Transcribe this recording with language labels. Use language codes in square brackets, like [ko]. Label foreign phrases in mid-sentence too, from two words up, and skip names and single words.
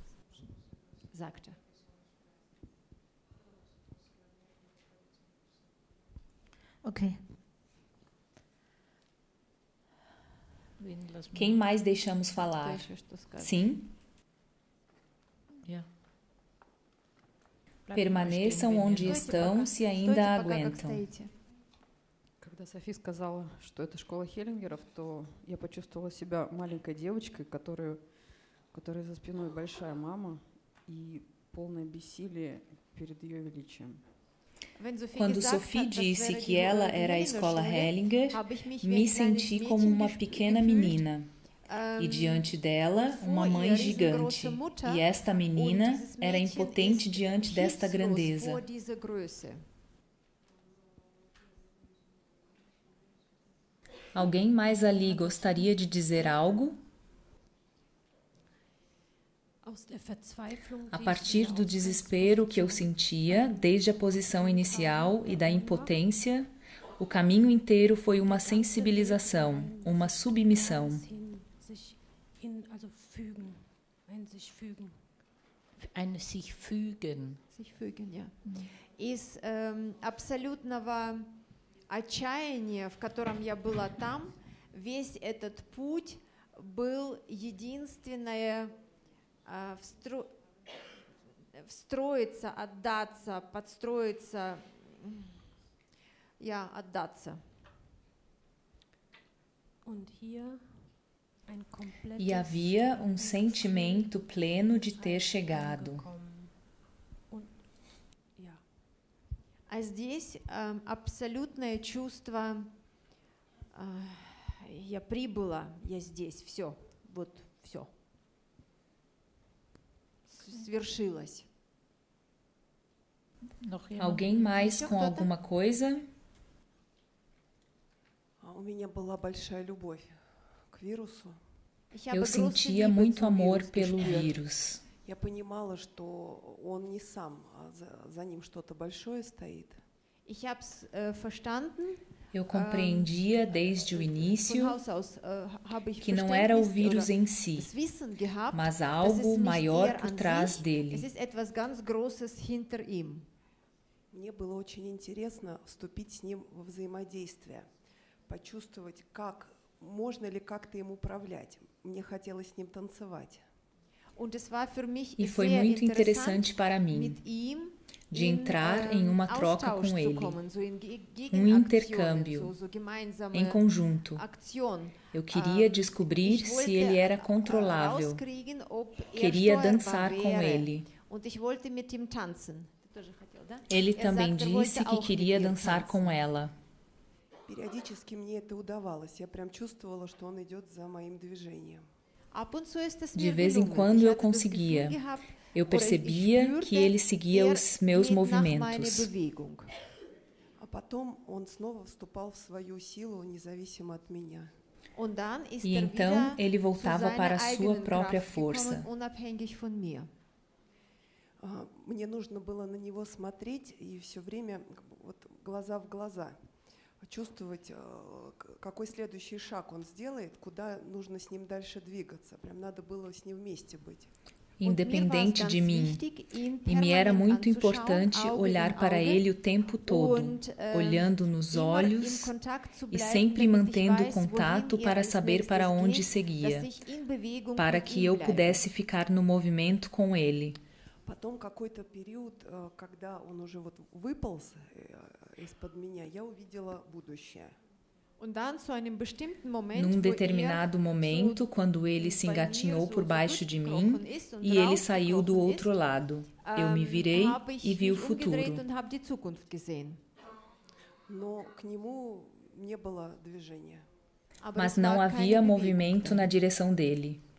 [pt] Ok. Quem mais deixamos falar? Sim? Permaneçam onde estão se ainda aguentam. [ru] Когда Софи сказала, что это школа Хеллингеров, то я почувствовала себя маленькой девочкой, которой за спиной большая мама и полное бессилие перед ее величием. [pt] Quando Sophie disse que ela era a escola Hellinger, me senti como uma pequena menina. E diante dela, uma mãe gigante. E esta menina era impotente diante desta grandeza. Alguém mais ali gostaria de dizer algo? A partir do desespero que eu sentia, desde a posição inicial e da impotência, o caminho inteiro foi uma sensibilização, uma submissão. [de] Ein sich fügen. Sich fügen, ja. [ru] Из абсолютного отчаяния, в котором я была там, весь этот путь был единственное встроиться, отдаться, подстроиться, отдаться. [pt] E havia sentimento pleno de ter chegado. [ru] А здесь абсолютное чувство, я прибыла, я здесь, все, вот все. Свершилось. [pt] Alguém mais com alguma coisa? [ru] У меня была большая любовь к вирусу. [pt] Eu sentia muito amor pelo vírus. [ru] Я понимала, что он не сам, а за ним что-то большое стоит. [de] Ich hab's verstanden. [pt] Eu compreendia desde o início que não era o vírus em si, mas algo maior por trás dele. [ru] Мне было очень интересно вступить с ним во взаимодействие, почувствовать, как можно ли как-то им управлять. Мне хотелось с ним танцевать. [pt] E foi muito interessante para mim de entrar em uma troca com ele, intercâmbio, em conjunto. Eu queria descobrir se ele era controlável, queria dançar com ele. Ele também disse que queria dançar com ela. [ru] Периодически мне это удавалось, я прям чувствовала, что он идет за моим движением. [pt] De vez em quando eu conseguia. Eu percebia que ele seguia os meus movimentos. [ru] А потом он снова вступал в свою силу, независимо от меня. [pt] E então ele voltava para a sua própria força. [ru] Мне нужно было на него смотреть и все время вот глаза в глаза, чувствовать, какой следующий шаг он сделает, куда нужно с ним дальше двигаться. Прям надо было с ним вместе быть. [pt] Independente de mim. E me era muito importante olhar para ele o tempo todo, olhando nos olhos e sempre mantendo contato para saber para onde seguia, para que eu pudesse ficar no movimento com ele. [ru] Потом какой-то период, когда он уже вот выполз из-под меня, я увидела будущее. [pt] Num determinado momento, quando ele se engatinhou por baixo de mim e ele saiu do outro lado, eu me virei e vi o futuro. Mas não havia movimento na direção dele.